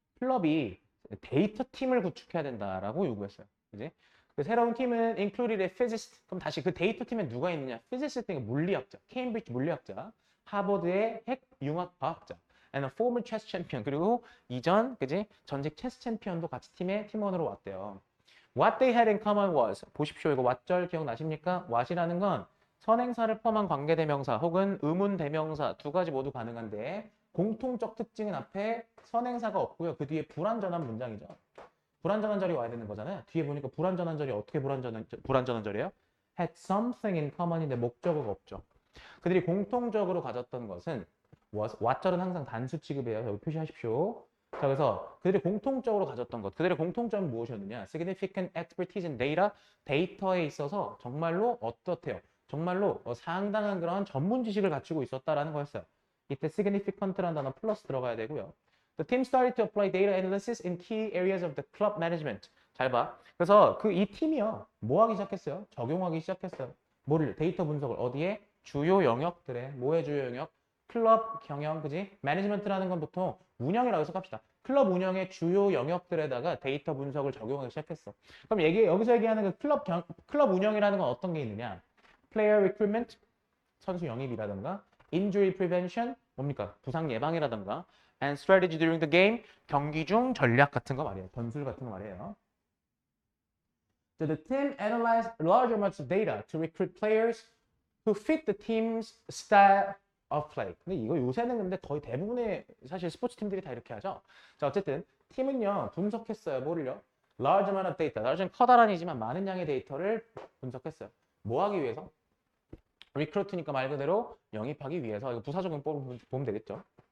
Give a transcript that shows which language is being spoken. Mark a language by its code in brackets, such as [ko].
[ko] 클럽이 데이터 팀을 구축해야 된다라고 요구했어요. 그지? 그 새로운 팀은 [en] included a physicist. [ko] 그럼 다시 그 데이터 팀에 누가 있느냐? physicist가 물리학자, 케임브리지 물리학자, 하버드의 핵 융합 과학자, [en] and a former chess champion. [ko] 그리고 이전 그지? 전직 체스 챔피언도 같이 팀의 팀원으로 왔대요. [en] What they had in common was [ko] 보십시오. 이거 what절 기억나십니까? what이라는 건 선행사를 포함한 관계대명사 혹은 의문대명사 두 가지 모두 가능한데 공통적 특징은 앞에 선행사가 없고요. 그 뒤에 불완전한 문장이죠. 불완전한 절이 와야 되는 거잖아요. 뒤에 보니까 불완전한 절이 어떻게 불완전한 절이에요? had something in common인데 목적어가 없죠. 그들이 공통적으로 가졌던 것은 what절은 항상 단수 취급이에요. 여기 표시하십시오. 자, 그래서 그들이 공통적으로 가졌던 것, 그들의 공통점은 무엇이었느냐? [en] Significant expertise in data, [ko] 데이터에 있어서 정말로 어떻대요? 정말로 상당한 그런 전문 지식을 갖추고 있었다라는 거였어요. 이때 significant라는 단어 플러스 들어가야 되고요. [en] The team started to apply data analysis in key areas of the club management. [ko] 잘 봐. 그래서 이 팀이요. 뭐 하기 시작했어요? 적용하기 시작했어요. 뭐를? 데이터 분석을 어디에? 주요 영역들에. 뭐의 주요 영역? 클럽 경영, 그지? 매니지먼트라는 건 보통 운영이라고 해석합시다. 클럽 운영의 주요 영역들에다가 데이터 분석을 적용하기 시작했어. 그럼 여기서 얘기하는 그 클럽 운영이라는 건 어떤 게 있느냐? [en] Player recruitment, [ko] 선수 영입이라든가, [en] injury prevention, [ko] 뭡니까? 부상 예방이라든가, [en] and strategy during the game, [ko] 경기 중 전략 같은 거 말이에요. 전술 같은 거 말이에요. [en] So the team analyzed large amounts of data to recruit players who fit the team's style of play. [ko] 근데 이거 요새는 근데 거의 대부분의 사실 스포츠 팀들이 다 이렇게 하죠. 자, 어쨌든 팀은요 분석했어요. 뭐를요? [en] Large amount of data. [ko] large는 커다란이지만 많은 양의 데이터를 분석했어요. 뭐 하기 위해서? recruit니까 말 그대로 영입하기 위해서. 이거 부사적인 보면 되겠죠.